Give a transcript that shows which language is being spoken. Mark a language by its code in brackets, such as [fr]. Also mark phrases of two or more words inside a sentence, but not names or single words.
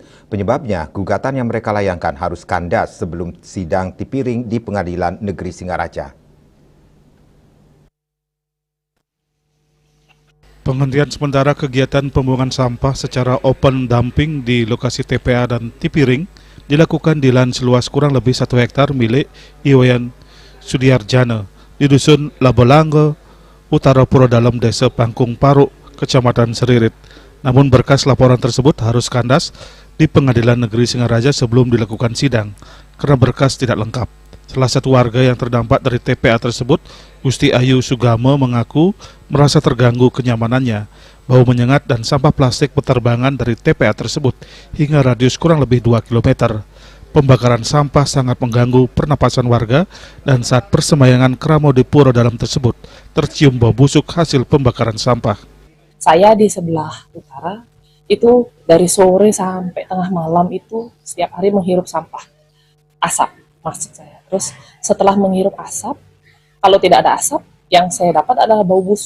[id] Penyebabnya, gugatan yang mereka layangkan harus kandas sebelum sidang Tipiring di Pengadilan Negeri Singaraja. Penghentian sementara kegiatan pembuangan sampah secara open dumping di lokasi TPA dan Tipiring dilakukan di lahan seluas kurang lebih 1 hektar milik Iwayan Sudiarjana di Dusun Labolanggo, Utara Puro Dalam, Desa Pangkung Paruk, Kecamatan Seririt. Namun berkas laporan tersebut harus kandas di Pengadilan Negeri Singaraja sebelum dilakukan sidang karena berkas tidak lengkap. Salah satu warga yang terdampak dari TPA tersebut, Gusti Ayu Sugamo, mengaku merasa terganggu kenyamanannya. Bau menyengat dan sampah plastik berterbangan dari TPA tersebut hingga radius kurang lebih 2 km. Pembakaran sampah sangat mengganggu pernapasan warga dan saat persembahyangan keramo di pura dalam tersebut tercium bau busuk hasil pembakaran sampah. Saya di sebelah utara itu dari sore sampai tengah malam itu setiap hari menghirup sampah, asap maksud saya. Terus setelah menghirup asap, kalau tidak ada asap, yang saya dapat adalah bau busuk.